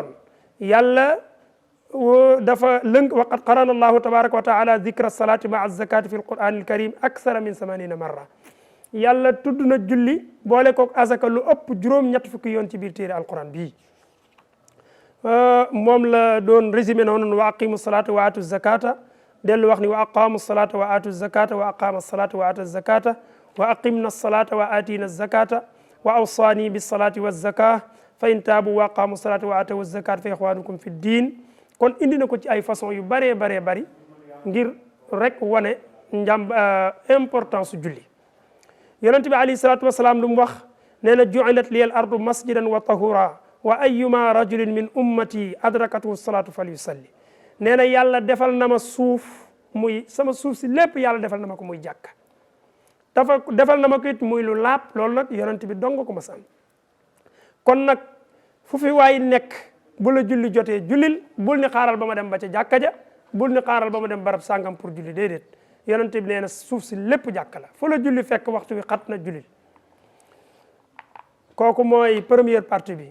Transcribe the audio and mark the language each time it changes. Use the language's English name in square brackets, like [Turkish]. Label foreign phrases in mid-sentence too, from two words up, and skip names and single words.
[Wolof] yàlla dafa lënk [Arabic] وقد قرن الله تبارك وتعالى ذكر الصلاة مع الزكاة في القرآن الكريم أكثر من 80 مرة. [Wolof] yàlla tudd na julli boole kook azaka lu ëpp juróom-ñett fukki yoon ci biir téere alquran bii. moom la doon résumé noonu [Arabic] وأقيموا الصلاة وآتوا الزكاة. [Wolof] dellu wax ni [Arabic] وأقاموا الصلاة وآتوا الزكاة وأقام الصلاة وآتى الزكاة وأقمن الصلاة وآتين الزكاة وأوصاني بالصلاة والزكاة فإن تابوا وأقاموا الصلاة وآتوا الزكاة فإخوانكم في الدين. [Wolof] kon indi na ko ci ay façon yu baree bari ngir rek wane importance julli. yonent bi [Arabic] عليه الصلاة والسلام [Wolof] lu mu wax nee na [Arabic] جعلت لي الأرض مسجدا وطهورا وأيما رجل من أمتي أدركته الصلاة فليصل. [Wolof] nee na yàlla defal na ma suuf muy sama suuf si lépp yàlla defal na ma ko muy jàkka. dafa defal na ma ko it muy lu laab loolu nag yonent bi dong ko ma sam kon nag fu fi waay nekk bu la julli jotee jullil bul ni xaaral ba ma dem ba ca jàkka ja bul ni xaaral ba ma dem barab sàngam pour julli déedéet yonent bi nee na suuf si lépp jàkka la fu la julli fekk waxtu wi xat na jullil kooku mooy [French] première partie [Wolof] bi.